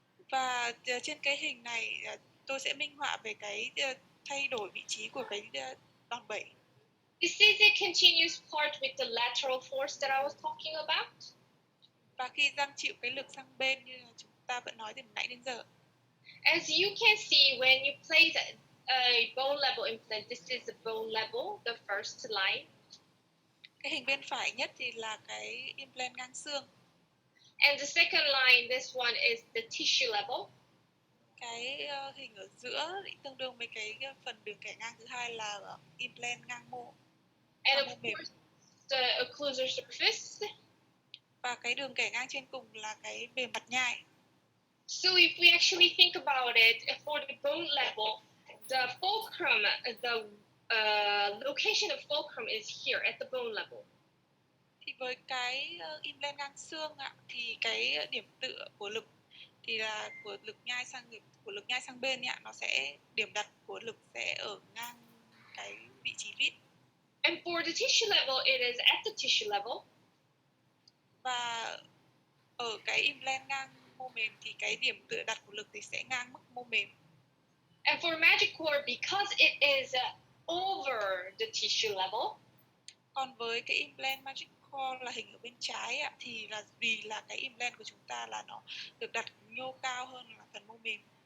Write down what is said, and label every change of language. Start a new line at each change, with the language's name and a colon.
Vietnamese: Và trên cái hình này tôi sẽ minh họa về cái thay đổi vị trí của cái đòn bẩy.
English: This is a continuous part with the lateral force that I was talking about.
Vietnamese: Và khi răng chịu cái lực sang bên như là chúng ta vẫn nói từ nãy đến giờ.
English: As you can see, when you place a bone level implant, this is the bone level, the first line.
Vietnamese: Cái hình bên phải nhất thì là cái implant ngang xương.
English: And the second line, this one is the tissue level.
Vietnamese: Cái hình ở giữa tương đương với cái phần đường kẻ ngang thứ hai là implant ngang mô.
English: And of course, the occlusal surface.
Vietnamese: Và cái đường kẻ ngang trên cùng là cái bề mặt nhai.
English: So if we actually think about it, for the bone level, the fulcrum, the location of fulcrum is here at the bone level.
Vietnamese: Thì với cái implant ngang xương thì cái điểm tựa của lực thì là của lực nhai sang bên nó sẽ điểm đặt của lực sẽ ở ngang cái vị trí vít.
English: And for the tissue level, it is at the tissue level.
Vietnamese: Và ở cái implant ngang mô mềm thì cái điểm tựa đặt của lực thì sẽ ngang mức mô mềm.
English: And for magic core, because it is over the tissue level.
Vietnamese: Còn với cái implant magic core là hình ở bên trái thì là vì là cái implant của chúng ta là nó được đặt nhô cao hơn là phần mô mềm.